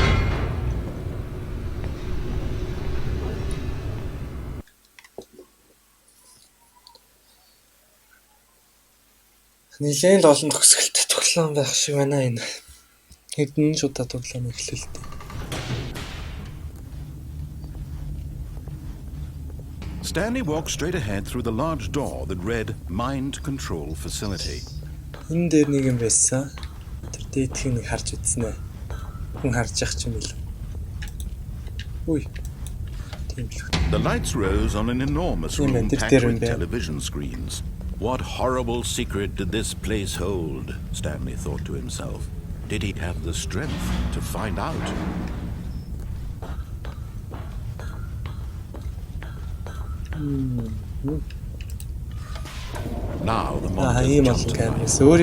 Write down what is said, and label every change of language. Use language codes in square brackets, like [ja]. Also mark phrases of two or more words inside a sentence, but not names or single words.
[mn] Нилээн олон төгсгөлтэй тоглоом байх шиг байна энэ. Хэдэн ч удаа тоглоом эхлэлтэй. [en] Stanley walked straight ahead through the large door that read Mind Control Facility. [mn] Энэ дээр нэг юм байсан. Тэр дээдхийг нэг харж үзсэн ээ. Хүн харж явах юм бил. Үй. [en] The lights rose on an enormous room packed with television screens. What horrible secret did this place hold? Stanley thought to himself. Did he have the strength to find out? Now the monitors jumped on.